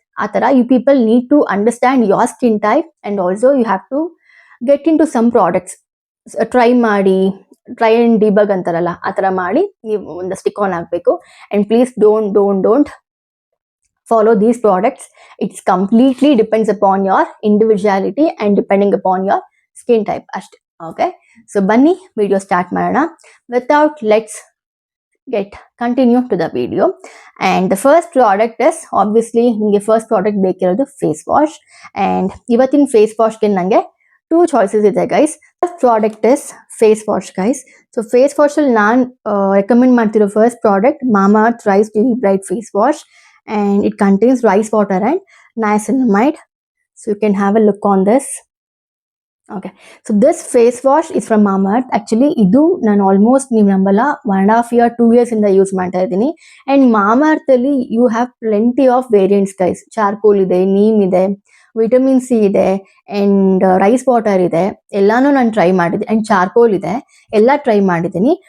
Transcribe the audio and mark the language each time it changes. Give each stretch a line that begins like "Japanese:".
Kannada: ಆ ಥರ
English: You people need to understand your skin type and also you have to get into some products.
Kannada: Try and debug ಅಂತಾರಲ್ಲ, ಆ ಥರ ಮಾಡಿ ನೀವು ಒಂದು ಸ್ಟಿಕ್ ಆನ್ ಆಗಬೇಕು.
English: And please don't follow these products. It's completely depends upon your individuality and depending upon your skin type ಅಷ್ಟೇ.
Kannada: Okay, so ಬನ್ನಿ video start ಮಾಡೋಣ.
English: let's continue to the video. And the first product is obviously
Kannada: ನಿಮಗೆ first product ಬೇಕಿರೋದು face wash. And ಇವತ್ತಿನ face ವಾಶ್ಗೆ ನನಗೆ 2 choices ಇದೆ guys.
English: First product is face wash guys.
Kannada: So face ವಾಶಲ್ಲಿ ನಾನು recommend ಮಾಡ್ತಿರೋ first product Mamaearth rice ಡೆವಿ bright face wash.
English: And it contains rice water and niacinamide. So you can have a look on this. Okay, so this face wash is from Mamaearth.
Kannada: Actually idu nan almost ನೀವು ನಂಬಲ್ಲ 1.5 year 2 years ಇಂದ use ಮಾಡ್ತಾ ಇದ್ದೀನಿ.
English: And Mamaearth ಅಲ್ಲಿ you have plenty of variants guys.
Kannada: Charcoal ಇದೆ, ನೀಮ್ ಇದೆ, vitamin C ಇದೆ, and rice water ಇದೆ. ಎಲ್ಲಾನು ನಾನು ಟ್ರೈ ಮಾಡಿದ್ದೆ. ಅಂಡ್ ಚಾರ್ಕೋಲ್ ಇದೆ, ಎಲ್ಲ ಟ್ರೈ ಮಾಡಿದ್ದೀನಿ.